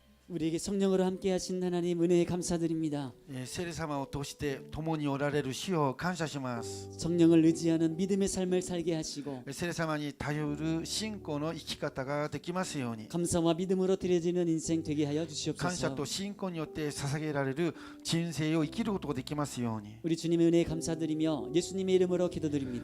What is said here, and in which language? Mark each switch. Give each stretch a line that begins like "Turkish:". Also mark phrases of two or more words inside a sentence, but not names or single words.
Korean: 우리에게 성령으로 함께 하신 하나님 은혜에 감사드립니다.
Japanese: 聖霊様を通して共におられる主を感謝します。
Korean: 성령을 의지하는 믿음의 삶을 살게 하시고
Japanese: 聖霊様に頼る信仰の生き方ができますように、
Korean: 감사와 믿음으로 드려지는 인생 되게 하여
Japanese: 感謝
Korean: 주시옵소서.
Japanese: と信仰によって捧げられる人生を生きることができますように、 우리 주님의 은혜에 감사드리며 예수님의 이름으로 기도드립니다.